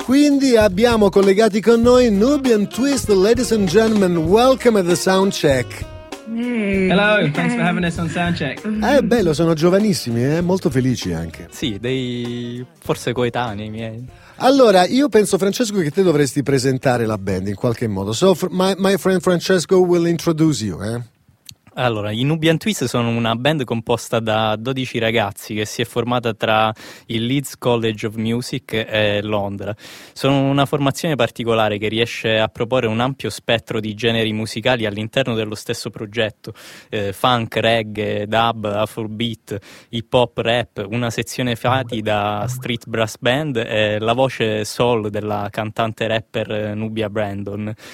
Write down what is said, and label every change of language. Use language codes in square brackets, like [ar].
[it] Quindi abbiamo collegati con noi Nubian Twist, [en] ladies and gentlemen, welcome. Welcome to the sound check. Hello, thanks for having us on Soundcheck. [it] È bello, sono giovanissimi, molto felici anche. Sì, forse coetanei miei. Allora, io penso, Francesco, che te dovresti presentare la band in qualche modo. [en] So, my friend Francesco will introduce you, eh? [it] Allora, i Nubian Twist sono una band composta da 12 ragazzi che si è formata tra il Leeds College of Music e Londra. Sono una formazione particolare che riesce a proporre un ampio spettro di generi musicali all'interno dello stesso progetto: funk, reggae, dub, afrobeat, hip hop, rap, una sezione fatti da street brass band e la voce soul della cantante rapper Nubia Brandon.